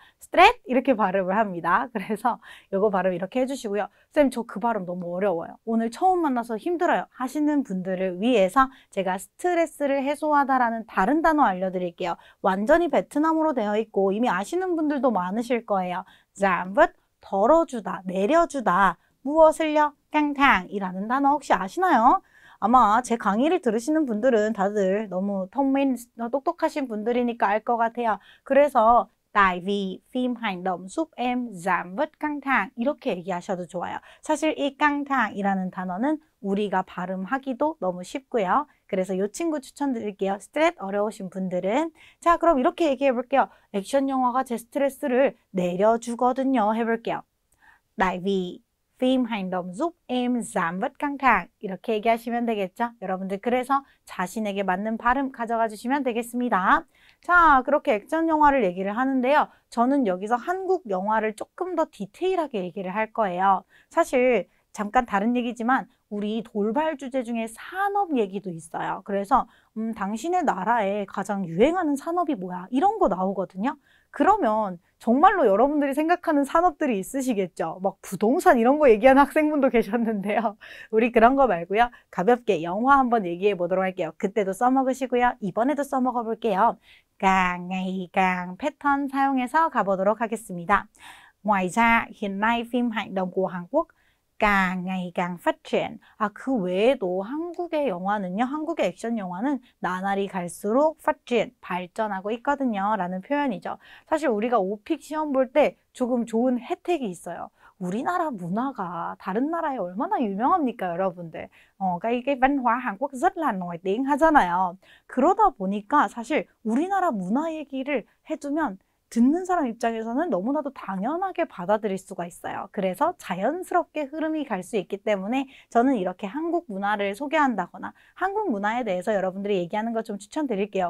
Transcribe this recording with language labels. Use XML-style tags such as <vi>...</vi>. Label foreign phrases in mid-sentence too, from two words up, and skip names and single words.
<ko>스트레스 이렇게 발음을 합니다. 그래서 이거 발음 이렇게 해주시고요. 쌤, 저 그 발음 너무 어려워요. 오늘 처음 만나서 힘들어요 하시는 분들을 위해서 제가 스트레스를 해소하다라는 다른 단어 알려드릴게요. 완전히 베트남어로 되어 있고 이미 아시는 분들도 많으실 거예요.</ko> <vi>giảm bớt,</vi> <ko>덜어주다, 내려주다. 무엇을요? 깡탕이라는 단어 혹시 아시나요? 아마 제 강의를 들으시는 분들은 다들 너무</ko> <vi>thông minh,</vi> <ko>똑똑하신 분들이니까 알 것 같아요.</ko> <vi>그래서 tại vì phim hành động giúp em giảm bớt căng thẳng</vi> <ko>이렇게 얘기하셔도 좋아요. 사실 이 깡탕이라는 단어는 우리가 발음하기도 너무 쉽고요. 그래서 이 친구 추천드릴게요. 스트레스 어려우신 분들은. 자, 그럼 이렇게 얘기해 볼게요. 액션 영화가 제 스트레스를 내려주거든요. 해볼게요.</ko> <vi>tại vì phim hành động giúp em giảm bớt căng thẳng</vi> <ko>이렇게 얘기하시면 되겠죠? 여러분들 그래서 자신에게 맞는 발음 가져가 주시면 되겠습니다. 자, 그렇게 액션 영화를 얘기를 하는데요. 저는 여기서 한국 영화를 조금 더 디테일하게 얘기를 할 거예요. 사실 잠깐 다른 얘기지만 우리 돌발 주제 중에 산업 얘기도 있어요. 그래서 당신의 나라에 가장 유행하는 산업이 뭐야? 이런 거 나오거든요. 그러면 정말로 여러분들이 생각하는 산업들이 있으시겠죠. 막 부동산 이런 거 얘기하는 학생분도 계셨는데요. 우리 그런 거 말고요. 가볍게 영화 한번 얘기해 보도록 할게요. 그때도 써먹으시고요. 이번에도 써먹어 볼게요.</ko> <vi>càng ngày càng</vi> <ko>패턴 사용해서 가보도록 하겠습니다.</ko> <vi>Ngoài ra, hiện nay phim hành động của Hàn Quốc càng ngày càng phát triển.</vi> <ko>그 외에도 한국의 영화는요, 한국의 액션 영화는 나날이 갈수록</ko> <vi>phát triển,</vi> <ko>발전하고 있거든요. 라는 표현이죠. 사실 우리가 오픽 시험 볼 때 조금 좋은 혜택이 있어요. 우리나라 문화가 다른 나라에 얼마나 유명합니까, 여러분들?</ko> <vi>cái văn hóa Hàn Quốc rất là nổi tiếng 하잖아요.</vi> <ko>그러다 보니까 사실 우리나라 문화 얘기를 해두면 듣는 사람 입장에서는 너무나도 당연하게 받아들일 수가 있어요. 그래서 자연스럽게 흐름이 갈 수 있기 때문에 저는 이렇게 한국 문화를 소개한다거나 한국 문화에 대해서 여러분들이 얘기하는 거 좀 추천드릴게요.</ko>